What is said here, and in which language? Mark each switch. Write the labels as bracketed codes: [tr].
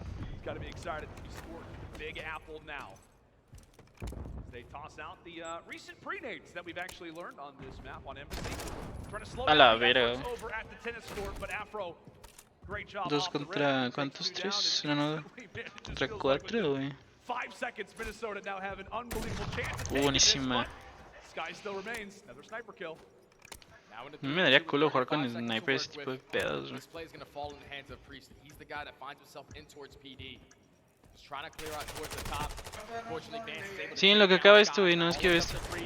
[en] He's got to be excited to be scoring Big Apple now. They toss out the recent pre-nades that we've actually learned on this map on Embassy. Trying to slow down the efforts over at the tennis court, but Afro, great job. [es] 2 contra ¿cuántos? 3? No, contra 4, güey. [en] 5 seconds. Minnesota now have an unbelievable chance. [es] Buenísima. [en] Sky still remains. Another sniper kill. [es] Me daría culo jugar con sniper ese tipo de pedos, güey. [en] This play is going to fall in the hands of Priest. He's the guy that finds himself in towards PD. Trying to clear out towards the top. [es] Sí, en lo que acaba esto, güey, no es que esto.